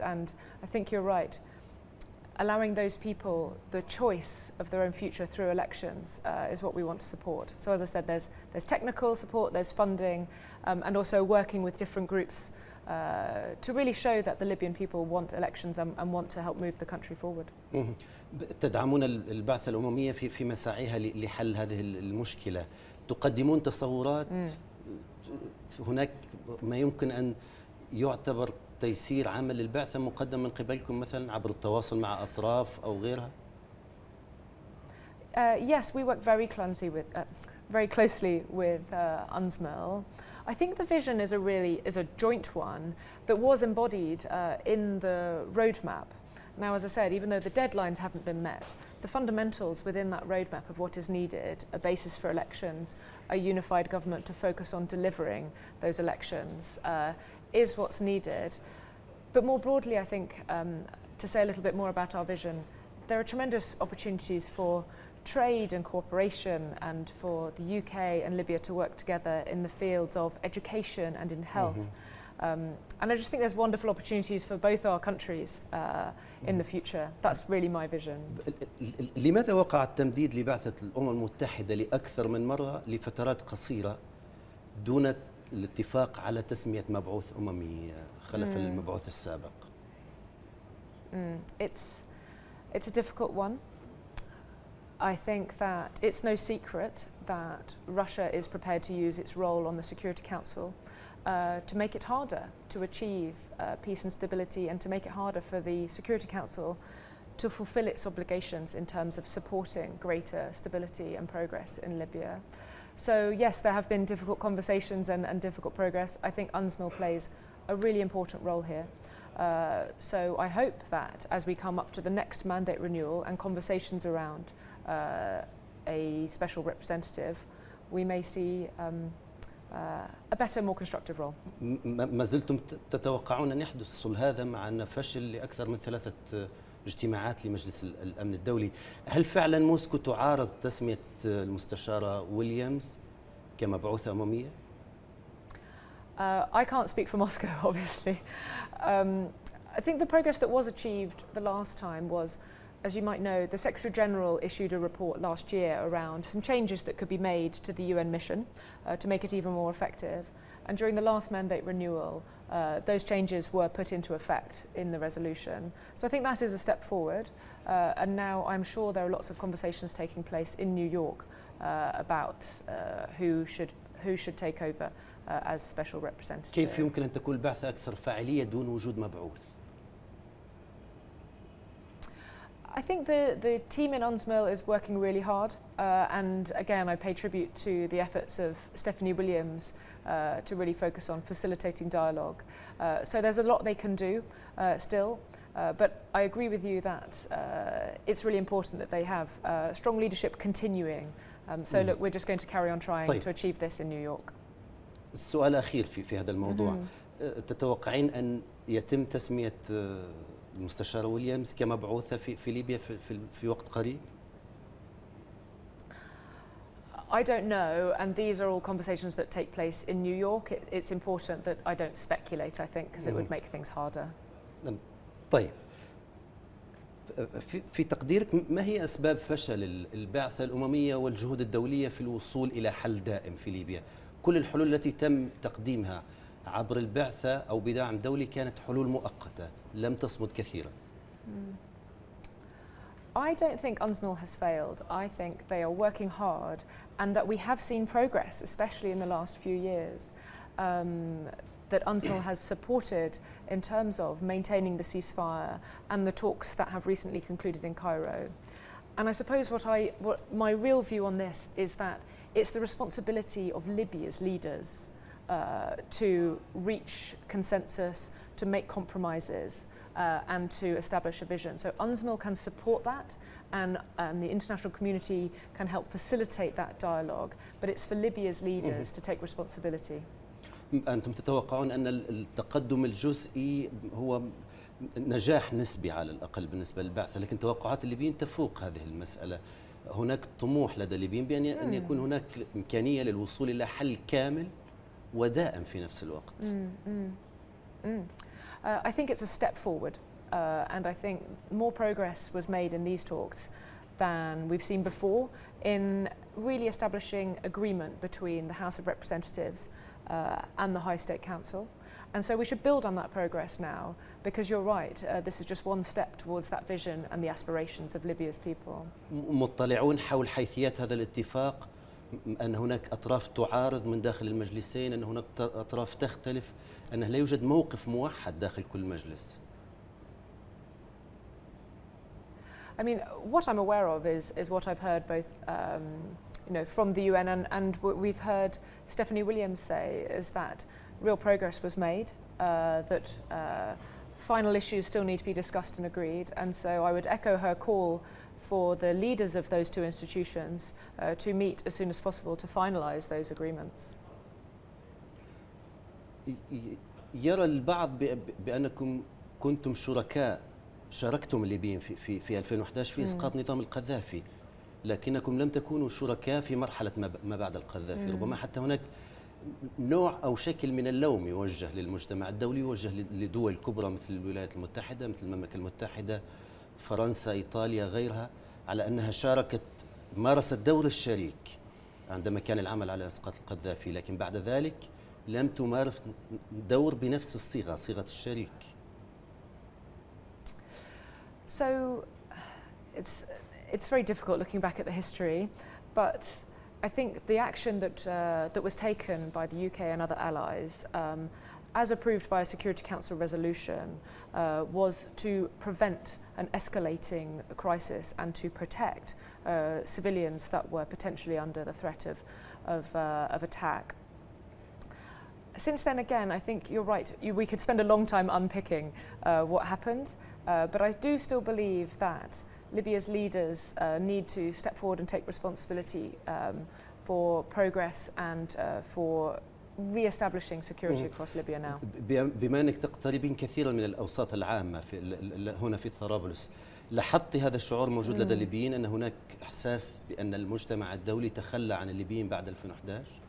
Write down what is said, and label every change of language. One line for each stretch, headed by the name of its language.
English: And I think you're right. Allowing those people the choice of their own future through elections is what we want to support. So as I said, there's technical support, there's funding, and also working with different groups to really show that the Libyan people want elections and want to help move the country forward.
Arabic: تدعمون البعثة الأممية في مساعيها لحل هذه المشكلة. تقدمون تصورات، هناك ما يمكن أن يعتبر تيسير عمل البعثة مقدم من قبلكم مثلا عبر التواصل مع أطراف أو غيرها؟
English: Yes, we work very closely with UNSMIL. I think the vision is a joint one that was embodied in the roadmap. Now, as I said, even though the deadlines haven't been met, the fundamentals within that roadmap of what is needed, a basis for elections, a unified government to focus on delivering those elections, is what's needed. But more broadly, I think, to say a little bit more about our vision, there are tremendous opportunities for trade and cooperation, and for the UK and Libya to work together in the fields of education and in health. And I just think there's wonderful opportunities for both our countries in the future. That's really my vision.
Arabic: لماذا وقع التمديد لبعثة الأمم المتحدة لأكثر من مرة لفترات قصيرة دون الاتفاق على تسمية مبعوث أممي خلف المبعوث السابق؟
English: It's a difficult one. I think that it's no secret that Russia is prepared to use its role on the Security Council to make it harder to achieve peace and stability, and to make it harder for the Security Council to fulfill its obligations in terms of supporting greater stability and progress in Libya. So yes, there have been difficult conversations and difficult progress. I think UNSMIL plays a really important role here. So I hope that as we come up to the next mandate renewal and conversations around a special representative, we may see a better, more constructive role.
Arabic: ما زلتم تتوقعون أن يحدث الصلح هذا مع أن فشل لأكثر من 3 اجتماعات لمجلس الأمن الدولي؟ هل فعلا موسكو تعارض تسمية المستشارة ويليامز كمبعوثة أممية؟
English: I can't speak for Moscow, obviously. I think the progress that was achieved the last time was, as you might know, the Secretary General issued a report last year around some changes that could be made to the UN mission to make it even more effective. And during the last mandate renewal, those changes were put into effect in the resolution. So I think that is a step forward. And now I'm sure there are lots of conversations taking place in New York about who should take over as special representative.
Arabic: كيف يمكن أن تكون البعثة أكثر فاعلية دون وجود مبعوث؟
English: I think the team in UNSMIL is working really hard, and again I pay tribute to the efforts of Stephanie Williams to really focus on facilitating dialogue. So there's a lot they can do still, but I agree with you that it's really important that they have strong leadership continuing. So look, we're just going to carry on trying to achieve this in New York.
Arabic: السؤال الأخير في هذا الموضوع، تتوقعين أن يتم تسمية المستشارة ويليامز كمبعوثة في ليبيا في وقت قريب؟
English: I don't know, and these are all conversations that take place in New York. It's important that I don't speculate, I think, because it would make things harder.
Arabic: طيب، في تقديرك ما هي أسباب فشل البعثة الأممية والجهود الدولية في الوصول إلى حل دائم في ليبيا؟ كل الحلول التي تم تقديمها عبر البعثة أو بدعم دولي كانت حلول مؤقتة لم تصمد كثيرا.
English: I don't think UNSMIL has failed. I think they are working hard and that we have seen progress, especially in the last few years, that UNSMIL has supported in terms of maintaining the ceasefire and the talks that have recently concluded in Cairo. And I suppose what my real view on this is that it's the responsibility of Libya's leaders to reach consensus, to make compromises, and to establish a vision. So UNSMIL can support that, and the international community can help facilitate that dialogue, but it's for Libya's leaders to take responsibility.
Arabic: أنتم تتوقعون أن التقدم الجزئي هو نجاح نسبي على الأقل بالنسبة للبعثة، لكن توقعات الليبيين تفوق هذه المسألة. هناك طموح لدى الليبيين بأن أن يكون هناك إمكانية للوصول إلى حل كامل ودائم في نفس الوقت.
English: I think it's a step forward, and I think more progress was made in these talks than we've seen before in really establishing agreement between the House of Representatives and the High State Council. And so we should build on that progress now, because you're right, this is just one step towards that vision and the aspirations of Libya's people.
Arabic: مطلعون حول حيثيات هذا الاتفاق، أن هناك أطراف تعارض من داخل المجلسين، أن هناك أطراف تختلف، أنه لا يوجد موقف موحد داخل كل مجلس.
English: I mean, what I'm aware of is what I've heard both from the UN and what we've heard Stephanie Williams say is that real progress was made, that final issues still need to be discussed and agreed, and so I would echo her call for the leaders of those two institutions to meet as soon as possible to finalise those agreements.
Arabic: يرى البعض بأنكم كنتم شاركتم الليبيين في 2011 في إسقاط نظام القذافي، لكنكم لم تكونوا شركاء في مرحلة ما بعد القذافي. ربما حتى هناك نوع أو شكل من اللوم يوجه للمجتمع الدولي، يوجه لدول كبرى مثل الولايات المتحدة، مثل المملكة المتحدة، فرنسا، إيطاليا، غيرها، على أنها مارست دور الشريك عندما كان العمل على إسقاط القذافي، لكن بعد ذلك لم تمارس دور بنفس الصيغة، صيغة الشريك.
English: So it's very difficult looking back at the history, but I think the action that was taken by the UK and other allies, as approved by a Security Council resolution, was to prevent an escalating crisis and to protect civilians that were potentially under the threat of attack. Since then, again, I think you're right. We could spend a long time unpicking what happened, but I do still believe that Libya's leaders need to step forward and take responsibility for progress and for re-establishing security across Libya now.
Arabic: بما أنك تقتربين كثيرا من الأوساط العامة هنا في طرابلس، لاحظت هذا الشعور موجود لدى الليبيين أن هناك إحساس بأن المجتمع الدولي تخلى عن الليبيين بعد 2011؟